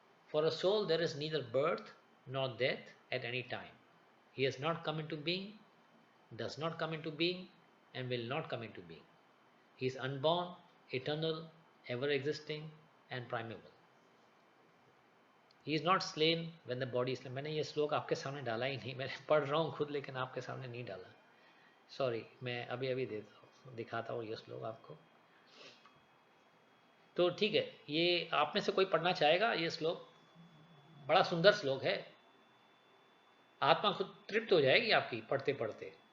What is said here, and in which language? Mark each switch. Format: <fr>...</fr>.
<en>For a soul there is neither birth nor death at any time. He has not come into being, does not come into being, and will not come into being. He is unborn, eternal, ever existing, and primeval. He is not slain when the body is slain.</en> <hi>मैंने ये श्लोक आपके सामने डाला ही नहीं, मैंने पढ़ रहा हूँ खुद लेकिन आपके सामने नहीं डाला, सॉरी। मैं अभी अभी दिखाता हूँ ये श्लोक आपको। तो ठीक है, ये आप में से कोई पढ़ना चाहेगा? ये श्लोक बड़ा सुंदर श्लोक है, आत्मा खुद तृप्त हो जाएगी आपकी पढ़ते पढ़ते।</hi>